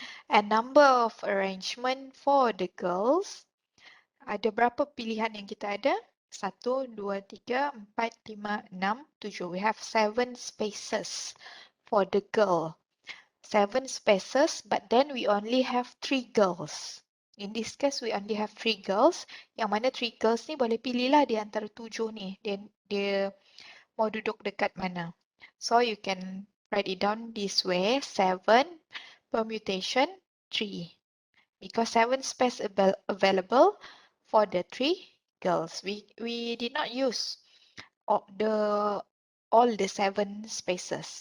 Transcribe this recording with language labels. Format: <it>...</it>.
<en>And number of arrangement for the girls.</en> <ms>Ada berapa pilihan yang kita ada?</ms> <en>1, 2, 3, 4, 5, 6, 7. We have 7 spaces for the girl. 7 spaces, but then we only have 3 girls. In this case, we only have 3 girls.</en> <ms>Yang mana 3 girls ni boleh pilih lah di antara 7 ni. Dia mau duduk dekat mana.</ms> <en>So you can write it down this way. 7 permutation 3. Because 7 space available for the 3 girls. We did not use all the 7 spaces.</en>